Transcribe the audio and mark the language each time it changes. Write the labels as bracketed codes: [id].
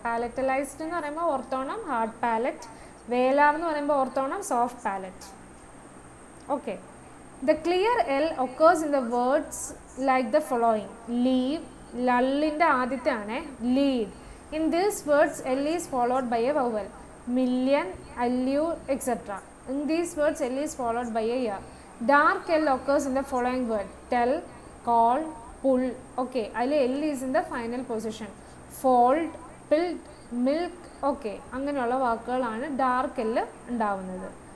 [ml] പാലറ്റലൈസ്ഡ് എന്ന് പറയുമ്പോൾ ഓർത്തോണം ഹാർഡ് പാലറ്റ്, വേലാർ എന്ന് പറയുമ്പോൾ ഓർത്തോണം soft palette. [en] Okay, the clear L occurs in the words like the following. Leave, [ml] ലള്ളിൻ്റെ ആദ്യത്തെ ആണ് [en] Lead. In these words L is followed by a vowel. Million, allure, etcetera. In these words L is followed by a year. Dark L occurs in the following word: tell, call, pull. Okay, അതിൽ L is in the final position. Fold, build, milk. [ml] Okay, അങ്ങനെയുള്ള വാക്കുകളാണ് dark L ഉണ്ടാവുന്നത്.